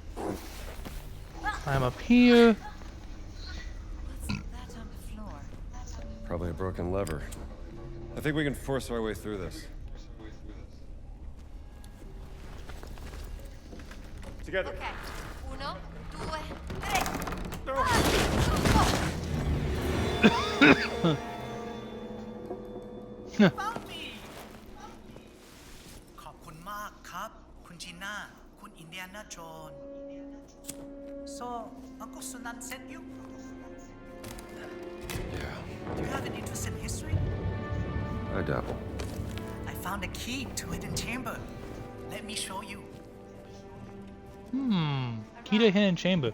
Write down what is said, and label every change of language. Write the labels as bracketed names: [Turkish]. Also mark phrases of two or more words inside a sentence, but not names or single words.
[English] I'm up here. What's that on the floor? Probably a broken lever. I think we can force our way through this. Together. [Italian] Okay. Uno, due, tre. [Thai] ขอบคุณมากครับ คุณจีน่า คุณอินเดียนาโจน [English] So, Uncle Sunan sent you? Yeah, Do you have an interest in history? I dabble. I found a key to a hidden chamber. Let me show you. Key to hidden chamber.